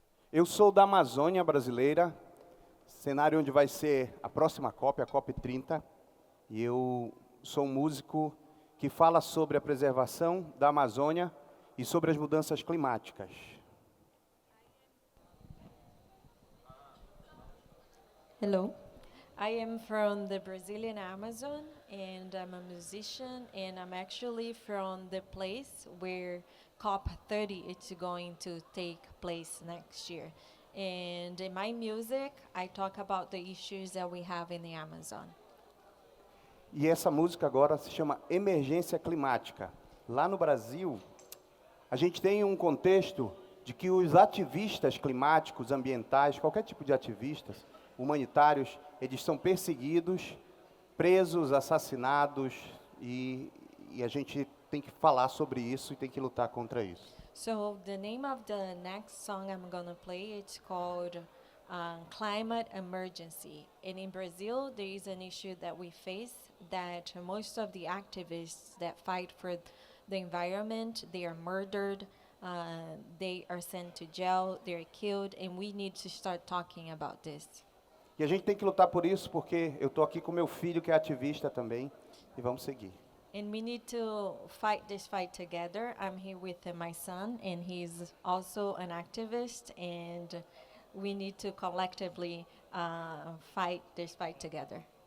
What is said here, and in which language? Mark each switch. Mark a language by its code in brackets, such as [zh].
[pt] Eu sou da Amazônia brasileira, cenário onde vai ser a próxima COP, a COP 30. E eu sou um músico que fala sobre a preservação da Amazônia e sobre as mudanças climáticas. [en] Hello, I am from the Brazilian Amazon, and I'm a musician, and I'm actually from the place where COP30 is going to take place next year. And in my music, I talk about the issues that we have in the Amazon. [pt] E essa música agora se chama Emergência Climática. Lá no Brasil, a gente tem um contexto de que os ativistas climáticos, ambientais, qualquer tipo de ativistas, humanitários, eles são perseguidos, presos, assassinados, e a gente tem que falar sobre isso e tem que lutar contra isso. [en] So the name of the next song I'm gonna play, it's called Climate Emergency. And in Brazil, there is an issue that we face that most of the activists that fight for the environment, they are murdered, they are sent to jail, they are killed, and we need to start talking about this. [pt] E a gente tem que lutar por isso, porque eu estou aqui com meu filho, que é ativista também, e vamos seguir. [en] And we need to fight this fight together. I'm here with my son, and he's also an activist, and we need to collectively fight this fight together.